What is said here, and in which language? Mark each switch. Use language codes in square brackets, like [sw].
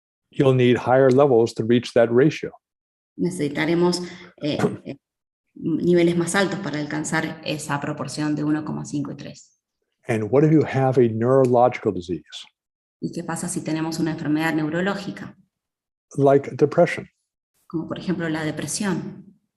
[en] You'll need higher levels to reach that ratio. [es] Necesitaremos niveles más altos para alcanzar esa proporción de 1,5 y 3. [en] And what if you have a neurological disease, [es] ¿Y qué pasa si tenemos una enfermedad neurológica, [en] like depression, [es] como por ejemplo la depresión,